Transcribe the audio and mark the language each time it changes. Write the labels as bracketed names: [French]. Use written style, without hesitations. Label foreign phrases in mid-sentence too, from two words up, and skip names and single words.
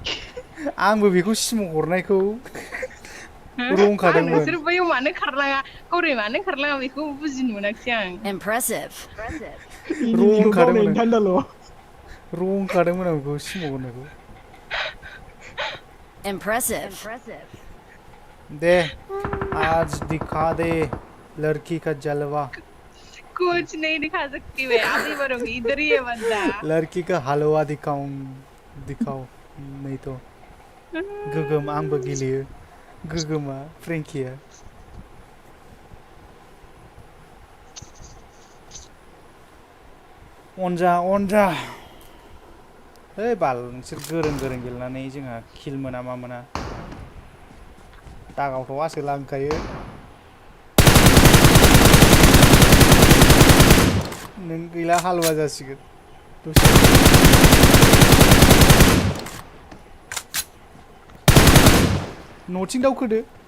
[Bodo] आंबो बेखौ सिम हरनायखौ रंखादोंमोन नोंसोर बैयाव मानो खारलाङा गौराय मानो खारलाङा बेखौ बुजिनो मोनाखिसै आं [English] Impressive. [Bodo] इनिमिखौ गावनायनि थान्दाल' रंखादोंमोन आं बेखौ सिमाव होनायखौ [English] Impressive. [Hindi] दे आज दिखा दे लड़की का जलवा कुछ नहीं दिखा सकती मैं आधी मरूंगी इधर ही है बंदा लड़की का हलवा दिखाओ नहीं तो [Bodo] गोगोम आंबो गेलेयो गोगोमा फ्रेंकिया अनजा है बाल नोंसोर गोरों गेलेनानै जोंहा किल मोना मा मोना दागावथ' आसो लांखायो नों गैला हालवा जासिगोन दसे न'थिं दावखोदो